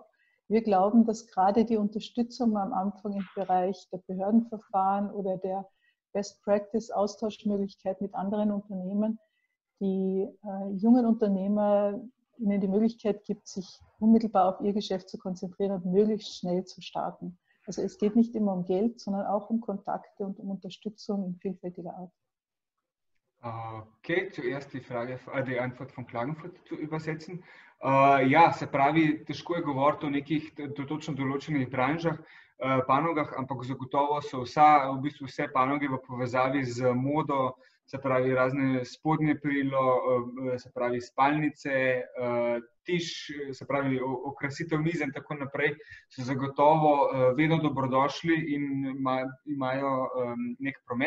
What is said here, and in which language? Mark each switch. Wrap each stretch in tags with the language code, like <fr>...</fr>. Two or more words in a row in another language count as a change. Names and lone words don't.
<de>Wir glauben, dass gerade die Unterstützung am Anfang im Bereich der Behördenverfahren oder der</de> <en>Best Practice</en> <de>Austauschmöglichkeit mit anderen Unternehmen die jungen Unternehmer ihnen die Möglichkeit gibt, sich unmittelbar auf ihr Geschäft zu konzentrieren und möglichst schnell zu starten. Also es geht nicht immer um Geld, sondern auch um Kontakte und um Unterstützung in vielfältiger Art. Okay, zuerst die Antwort von Klagenfurt zu übersetzen. Ja,</de> <sl>se pravi, težko je govoriti o nekih točno določenih branžah, panogah, ampak zagotovo so v bistvu vse panoge v povezavi z modo, se pravi razne spodnje perilo, se pravi spalnice, tiš, se pravi okrasitev mize in tako naprej, so zagotovo vedno dobrodošli in imajo nek promet.</sl>